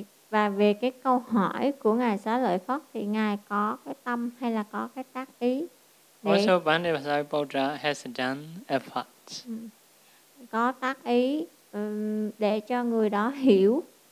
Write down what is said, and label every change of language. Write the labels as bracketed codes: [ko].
[vi] Và về cái câu hỏi của Ngài Xá Lợi Phất thì Ngài có cái tâm hay là có cái tác ý? [en] Also, Banisaribodha has done effort. [vi] Có tác ý để cho người đó hiểu.